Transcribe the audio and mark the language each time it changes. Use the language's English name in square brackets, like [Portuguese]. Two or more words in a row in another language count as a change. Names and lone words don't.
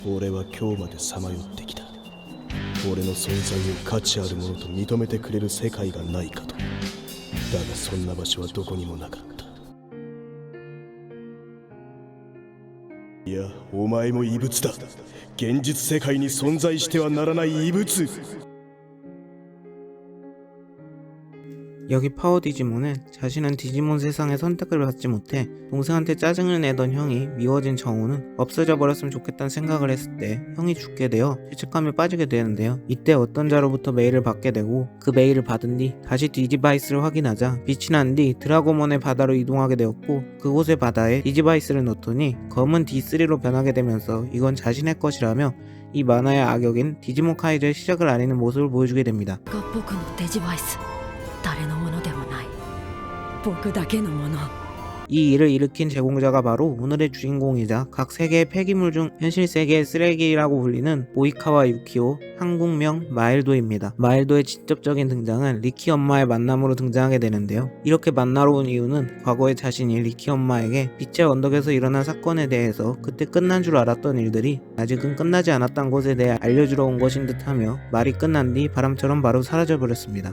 [Japanese] 俺は今日までさまよってきた。俺の存在を価値あるものと認めてくれる世界がないかと。だがそんな場所はどこにもなかった。いや、お前も異物だ。現実世界に存在してはならない異物。 [Korean] 여기 파워 디지몬은 자신은 디지몬 세상에 선택을 받지 못해 동생한테 짜증을 내던 형이 미워진 정우는 없어져 버렸으면 좋겠다는 생각을 했을 때 형이 죽게 되어 죄책감에 빠지게 되는데요. 이때 어떤 자로부터 메일을 받게 되고 그 메일을 받은 뒤 다시 디지바이스를 확인하자 빛이 난 뒤 드라고몬의 바다로 이동하게 되었고 그곳의 바다에 디지바이스를 넣더니 검은 D3로 변하게 되면서 이건 자신의 것이라며 이 만화의 악역인 디지몬 카이저의 시작을 알리는 모습을 보여주게 됩니다. [Japanese] 僕のデジバイス誰のものでもない僕だけのもの [Korean] 이 일을 일으킨 제공자가 바로 오늘의 주인공이자 각 세계의 폐기물 중 현실 세계의 쓰레기라고 불리는 모이카와 유키오, 한국명 마일도입니다. 마일도의 직접적인 등장은 리키 엄마의 만남으로 등장하게 되는데요. 이렇게 만나러 온 이유는 과거에 자신이 리키 엄마에게 빛의 언덕에서 일어난 사건에 대해서 그때 끝난 줄 알았던 일들이 아직은 끝나지 않았던 것에 대해 알려주러 온 것인 듯하며 말이 끝난 뒤 바람처럼 바로 사라져버렸습니다.